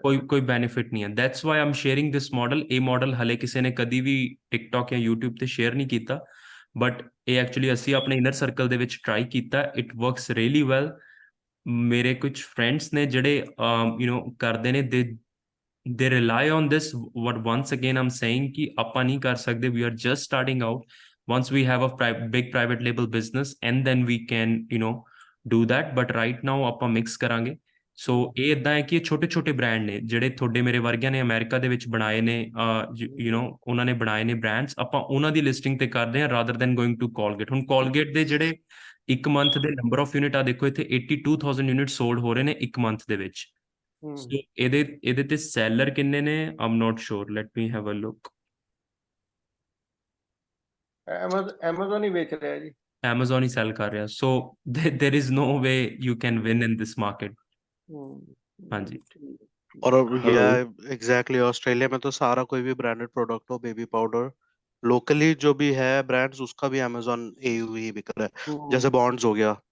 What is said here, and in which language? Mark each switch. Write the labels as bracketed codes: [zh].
[pa] ਕੋਈ ਕੋਈ ਬੈਨੀਫਿਟ ਨਹੀਂ ਹੈ। [en] That's why I'm sharing this model. [pa] ਇਹ ਮਾਡਲ ਹਲੇ ਕਿਸੇ ਨੇ ਕਦੀ ਵੀ ਟਿਕਟੌਕ ਜਾਂ ਯੂਟਿਊਬ ਤੇ ਸ਼ੇਅਰ ਨਹੀਂ ਕੀਤਾ, ਬਟ ਇਹ ਐਕਚੁਅਲੀ ਅਸੀਂ ਆਪਣੇ ਇਨਰ ਸਰਕਲ ਦੇ ਵਿੱਚ ਟਰਾਈ ਕੀਤਾ। [en] It works really well. [pa] ਮੇਰੇ ਕੁਝ ਫਰੈਂਡਸ ਨੇ ਜਿਹੜੇ ਕਰਦੇ ਨੇ, [en] they rely on this. What once again I'm saying कि [pa] ਆਪਾਂ ਨਹੀਂ ਕਰ ਸਕਦੇ, [en] we are just starting out. Once we have a big private label business and then we can do that, but right now [pa] ਆਪਾਂ mix ਕਰਾਂਗੇ। ਸੋ ਇਹ ਇਦਾਂ ਹੈ ਕਿ ਇਹ ਛੋਟੇ ਛੋਟੇ ਬ੍ਰਾਂਡ ਨੇ ਜਿਹੜੇ ਤੁਹਾਡੇ ਮੇਰੇ ਵਰਗਿਆਂ ਨੇ ਅਮਰੀਕਾ ਦੇ ਵਿੱਚ ਬਣਾਏ ਨੇ, ਉਹਨਾਂ ਨੇ ਬਣਾਏ ਨੇ ਬ੍ਰਾਂਡਸ। ਆਪਾਂ ਉਹਨਾਂ ਦੀ ਲਿਸਟਿੰਗ ਤੇ ਕਰਦੇ ਹਾਂ [en] Rather than going to Colgate. [pa] ਹੁਣ ਕੋਲਗੇਟ ਦੇ ਜਿਹੜੇ ਇੱਕ ਮੰਥ ਦੇ ਨੰਬਰ ਆਫ ਯੂਨਿਟ ਆ, ਦੇਖੋ ਇੱਥੇ 82,000 ਯੂਨਿਟ ਸੋਲਡ ਹੋ ਰਹੇ ਨੇ ਇੱਕ ਮੰਥ ਦੇ ਵਿੱਚ। ਸੋ ਇਹਦੇ ਤੇ ਸੈਲਰ ਕਿੰਨੇ ਨੇ? [en] I'm not sure, let me have a look. [pa] Amazon ਹੀ ਵੇਚ ਰਿਹਾ ਜੀ। Amazon ਹੀ ਸੈਲ ਕਰ ਰਿਹਾ। [en] So there is no way you can win in this market. [pa] ਹਾਂਜੀ। [hi] और [en] hello [hi] यह एग्जैक्टली ऑस्ट्रेलिया में तो सारा कोई भी ब्रांडेड प्रोडक्ट हो, बेबी पाउडर लोकली जो भी है ब्रांड्स, उसका भी अमेजोन एयू ही बिक रहा है, जैसे बॉन्ड्स हो गया,